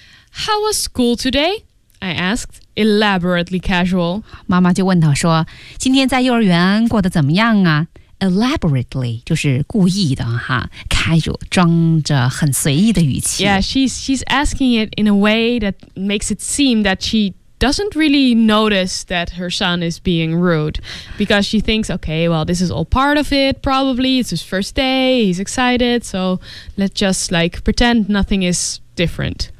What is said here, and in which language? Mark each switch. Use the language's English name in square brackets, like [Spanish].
[English] How was school today? I asked elaborately casual [Chinese] 妈妈就问他说今天在幼儿园过得怎么样啊 elaborately 就是故意的哈装着很随意的语气 [English] Yeah, she's asking it in a way that makes it seem that she doesn't really notice that her son is being rude because she thinks, okay, well, this is all part of it probably, it's his first day, he's excited so let's just like pretend nothing is different